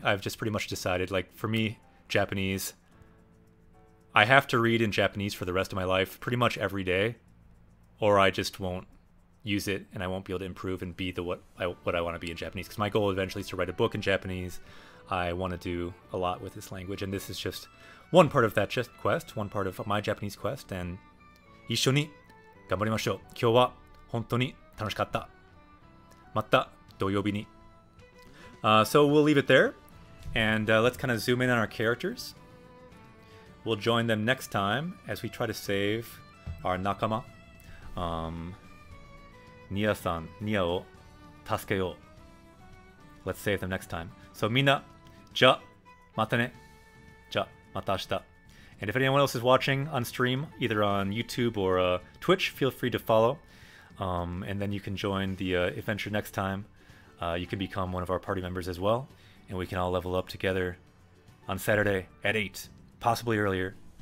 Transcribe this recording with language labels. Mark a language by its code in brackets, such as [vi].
[en] I've just pretty much decided, like, for me, Japanese, I have to read in Japanese for the rest of my life pretty much every day, or I just won't use it and I won't be able to improve and be what I want to be in Japanese, because my goal eventually is to write a book in Japanese. I want to do a lot with this language, and this is just one part of that quest, one part of my Japanese quest, and [ja] 一緒に頑張りましょう。今日は本当に楽しかった。また土曜日に。 [en] So we'll leave it there, and let's kind of zoom in on our characters. We'll join them next time as we try to save our nakama. [ja] Nia-san, Niaを助けよう. [en] Let's save them next time. [ja] So みんな、じゃ、またね。じゃ、また明日. [en] And if anyone else is watching on stream, either on YouTube or Twitch, feel free to follow. And then you can join the adventure next time. You can become one of our party members as well. And we can all level up together on Saturday at 8, possibly earlier.